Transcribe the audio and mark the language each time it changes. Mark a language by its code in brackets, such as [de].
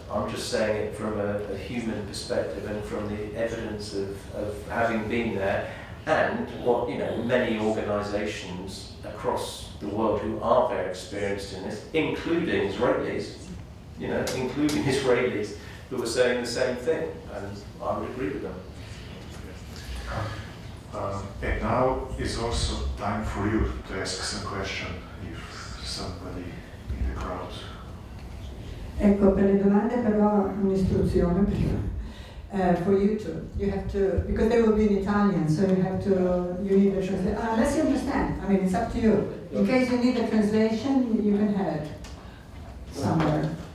[en] I'm just saying it from a human perspective and from the evidence of having been there, and what many organisations across the world who are very experienced in this, including Israelis, who are saying the same thing, and I would agree with them. And now is also time for you to ask some question if somebody in the crowd. [it] Ecco, per le domande però un'istruzione prima. [en] For you have to, because they will be in Italian, so you need a translation. Unless you understand, I mean, it's up to you. In case you need a translation, you can have it somewhere.